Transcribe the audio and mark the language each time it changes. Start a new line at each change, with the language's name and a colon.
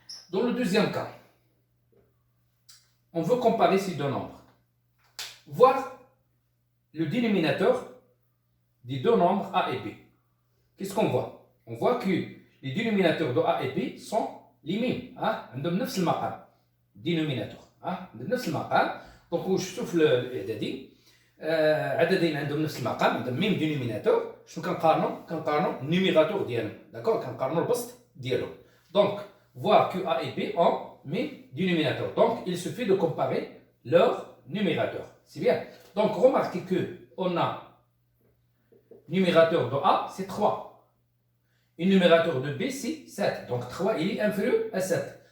French: Dans le deuxième cas, on veut comparer ces deux nombres. Voir le dénominateur des deux nombres A et B. Qu'est-ce qu'on voit? On voit que les dénominateurs de A et B sont les mêmes.
Arabic: عندهم نفس المقام. Dénominateur. عندهم نفس المقام. Donc واش شفتوا في الاعدادي عددين عندهم نفس المقام عندهم ميم دينوميناتور. شنو كنقارنوا النيميراتور ديالهم. داكور كنقارنوا البسط ديالهم.
French: Donc voir que A et B ont même dénominateur. Donc il suffit de comparer leurs numérateurs. C'est bien. Donc remarquez que on a numérateur de A c'est 3. Et numérateur de B c'est 7. Donc 3 il est inférieur à 7.